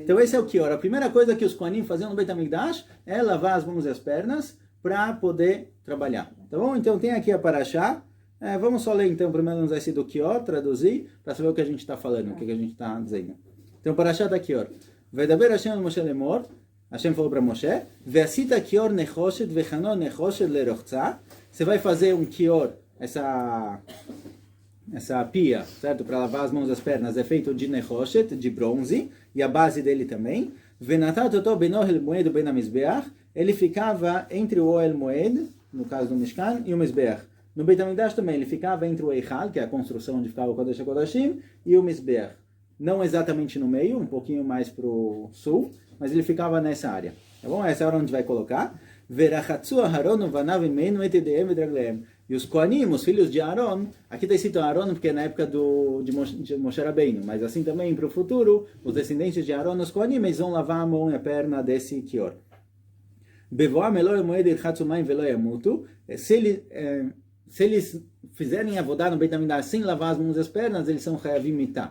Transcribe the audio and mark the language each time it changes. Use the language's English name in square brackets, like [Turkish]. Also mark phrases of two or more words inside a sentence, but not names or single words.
[Portuguese] Então esse é o Kior. A primeira coisa que os Kohanim faziam no [Hebrew] בית המקדש [Portuguese] é lavar as mãos e as pernas para poder trabalhar. Tá bom? Então tem aqui a Parashá. Vamos só ler então primeiro nos esse do Kior, traduzir, para saber o que a gente está falando, o que a gente está dizendo. Então Parashá da Kior. [Hebrew] וידבר השם אל משה לאמר. [Portuguese] Hashem falou para Moshe, [Hebrew] ועשית כיור נחשת וכנו נחשת לרחצה. [Portuguese] Você vai fazer um Kior, essa pia, certo? Para lavar as mãos e as pernas, é feito de nechoshet, de bronze, e a base dele também. [Hebrew] ונתת אתו בין אהל מועד בין המזבח. [Portuguese] Ele ficava entre o [Hebrew] אהל מועד, [Portuguese] no caso do Mishkan, e o Mizbeach. No [Hebrew] בית המקדש [Portuguese] também, ele ficava entre o Eichal, que é a construção onde ficava o [Hebrew] קודש הקודשים, [Portuguese] e o Mizbeach. Não exatamente no meio, um pouquinho mais para o sul, mas ele ficava nessa área. Tá bom? Essa é a hora onde vai colocar. [Hebrew] ורחצו אהרן ובניו ממנו את ידיהם ורגליהם. [Portuguese] E os Kohanim, os filhos de Aaron, aqui está escrito Aaron porque é na época de Moshe Rabbeinu, mas assim também para o futuro, os descendentes de Aaron, os Kohanim, eles vão lavar a mão e a perna desse Kior. Se eles fizerem avodá no [Hebrew] בית המקדש [Portuguese] sem lavar as mãos e as pernas, eles são [Hebrew] חייבים מיתה.